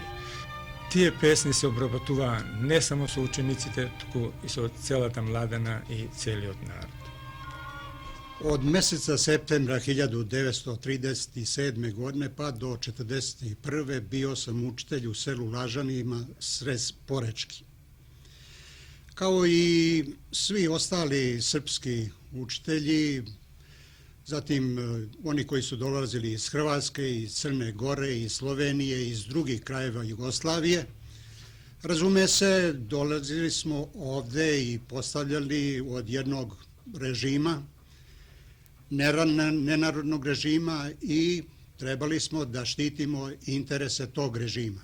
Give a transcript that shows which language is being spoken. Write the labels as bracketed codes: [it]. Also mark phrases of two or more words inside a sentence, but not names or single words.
[mk] Тие песни се обработуваа не само со учениците, туку и со целата младена и целиот народ. [sr] Од месеца септемвра 1937 године па до 1941 био сам учител у селу Лажанима срез Поречки. Kao i svi ostali srpski učitelji, zatim oni koji su dolazili iz Hrvatske, iz Crne Gore, iz Slovenije, iz drugih krajeva Jugoslavije, razume se, dolazili smo ovde i postavljali od jednog režima, nenarodnog režima, i trebali smo da štitimo interese tog režima.